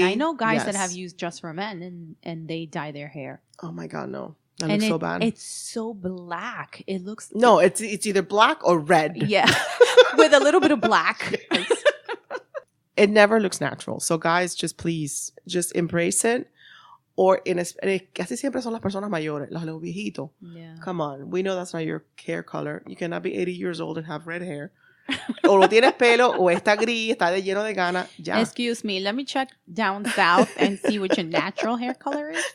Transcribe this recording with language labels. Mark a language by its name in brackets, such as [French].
[English] Men. I know guys that have used Just for Men and they dye their hair. Oh my God, no. That looks so bad. It's so black. It looks... No, it's either black or red. Yeah. With a little bit of black. It never looks natural. So guys, please embrace it. [Spanish] Or casi siempre son las personas mayores, los viejitos. [English] Yeah. Come on. We know that's not your hair color. You cannot be 80 years old and have red hair. [Spanish] O no tienes pelo, o está gris, está lleno de gana. Ya. [English] Excuse me, let me check down south and see what your natural hair color is.